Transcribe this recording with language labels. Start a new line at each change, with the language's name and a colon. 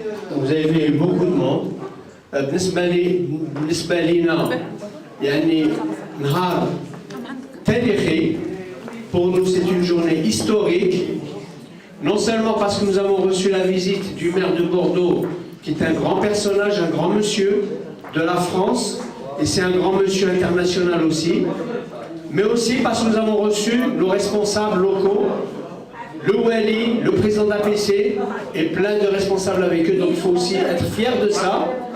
French: Donc, vous avez vu, il y a eu beaucoup de monde.
Arabic: بالنسبة لنا يعني نهار تاريخي.
French: Pour nous, c'est une journée historique, non seulement parce que nous avons reçu la visite du maire de Bordeaux, qui est un grand personnage, un grand monsieur de la France, et c'est un grand monsieur international aussi, mais aussi parce que nous avons reçu nos responsables locaux, le Wali, le président de l'APC, et plein de responsables avec eux, donc il faut aussi être fier de ça.